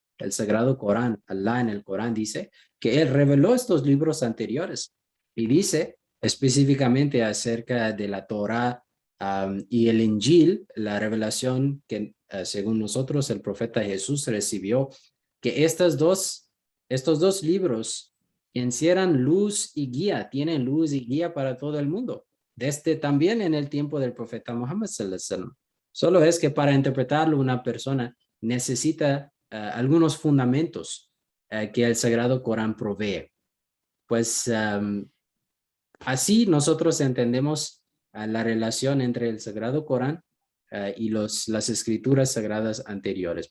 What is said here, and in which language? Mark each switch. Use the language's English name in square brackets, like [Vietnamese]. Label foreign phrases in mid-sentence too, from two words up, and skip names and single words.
[Spanish] El Sagrado Corán, Allah en el Corán dice que Él reveló estos libros anteriores y dice específicamente acerca de la Torá y el Injil, la revelación que según nosotros el profeta Jesús recibió, que estos dos libros encierran luz y guía, tienen luz y guía para todo el mundo, desde también en el tiempo del profeta Muhammad [Arabic] صلى الله عليه وسلم. [Spanish] Solo es que para interpretarlo una persona necesita algunos fundamentos que el Sagrado Corán provee. Pues así nosotros entendemos la relación entre el Sagrado Corán y las escrituras sagradas anteriores.